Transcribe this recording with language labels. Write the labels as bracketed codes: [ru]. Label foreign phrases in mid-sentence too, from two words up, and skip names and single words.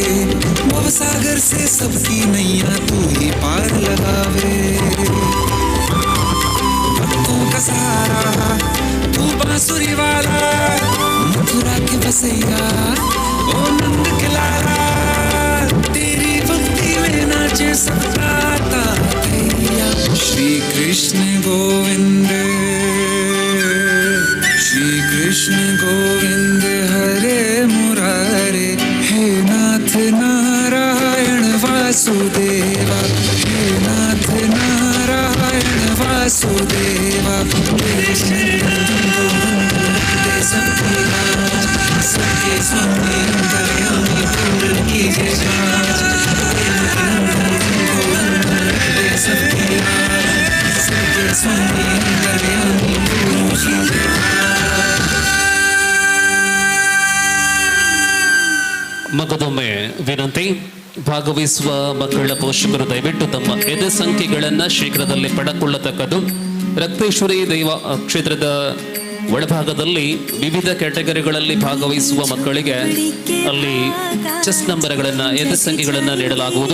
[hi] भव सागर से सबकी नैया तू ही पार लगावे। भक्तों का सहारा तू बांसुरी वाला, मथुरा के बसैया ओ नंद के लाला। तेरी भक्ति में नाचे सबका तातैया। श्री कृष्ण गोविंद, श्री कृष्ण गोविंद हरे मुरारे। हे नाथ नारायण वासुदेवा, हे नाथ नारायण वासुदेवा। सबकी राज, सबके स्वामी अंतर्यामी पूर्ण कीजिए काज। सबकी राज, सबके स्वामी अंतर्यामी पूर्ण कीजिए काज। [kn] ಮಗದೊಮ್ಮೆ ವಿನಂತಿ, ಭಾಗವಹಿಸುವ ಮಕ್ಕಳ ಪೋಷಕರು ದಯವಿಟ್ಟು ತಮ್ಮ ಎದೆ ಸಂಖ್ಯೆಗಳನ್ನು ಶೀಘ್ರದಲ್ಲಿ ಪಡೆದುಕೊಳ್ಳತಕ್ಕದ್ದು. ರಕ್ತೇಶ್ವರಿ ದೈವ ಕ್ಷೇತ್ರದ ಒಳಭಾಗದಲ್ಲಿ ವಿವಿಧ ಕ್ಯಾಟಗರಿಗಳಲ್ಲಿ ಭಾಗವಹಿಸುವ ಮಕ್ಕಳಿಗೆ ಅಲ್ಲಿ ಚೆಸ್ ನಂಬರ್ಗಳನ್ನು, ಎದೆ ಸಂಖ್ಯೆಗಳನ್ನು ನೀಡಲಾಗುವುದು.